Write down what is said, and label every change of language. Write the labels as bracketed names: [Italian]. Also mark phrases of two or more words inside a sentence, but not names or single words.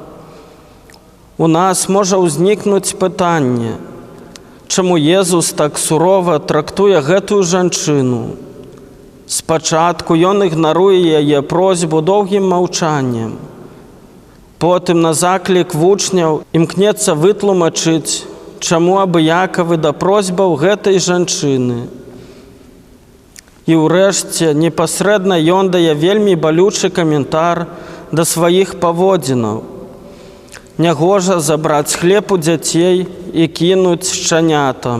[Ukrainian] У нас може возникнути питання, чому Єсус так сурово трактує цю жінку. Спочатку він ігнорує її просьбу довгим мовчанням, потім на заклик учнів імкнеться витлумачити, чому абиякові [Belarusian] до просьбаў гэтай жанчыны. І ўрэшце непасрэдна ён дае вельмі балючы каментар да сваіх паводзінаў. Нягожа забраць хлеб у дзяцей і кінуць шчанятам.